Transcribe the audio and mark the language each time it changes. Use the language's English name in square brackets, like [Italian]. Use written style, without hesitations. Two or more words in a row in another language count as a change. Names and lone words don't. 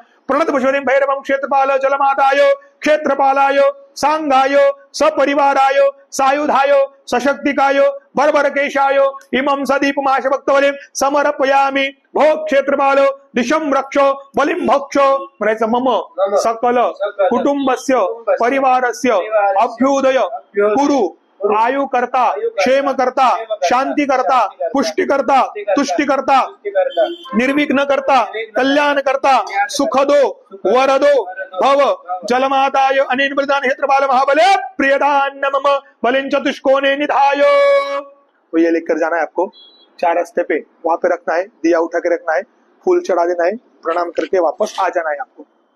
[Sanskrit] प्रणत पुष्पतिं भैरवं क्षेत्रपाल जलमाताय क्षेत्रपालाय सांगाय सपरिवाराय सायुधाय सशक्तिकाय बर्बरकेशाय इमं सदीपमाश भक्तवलिं समर्पयामि भो क्षेत्रपाल दिशं रक्ष बलिं भक्ष म्हणायचं मम सकल कुटुंबस्य परिवारस्य अभ्युदय कुरु आयु करता क्षेम करता शांती करता पुष्टि करता तुष्टि करता निर्विघ्न करता कल्याण करता सुखदो वरदो भव जलमाताय अनेन प्रदान क्षेत्रपाल महाबले प्रियदान मम बलिं चतुष्कोणे निधाय। [Hindi] तो ये लिखकर जाना है आपको, 4 रास्ते पे वहां पे रखना है, दिया उठा के रखना है, फूल चढ़ा देना है, प्रणाम करके वापस आ जाना है आपको।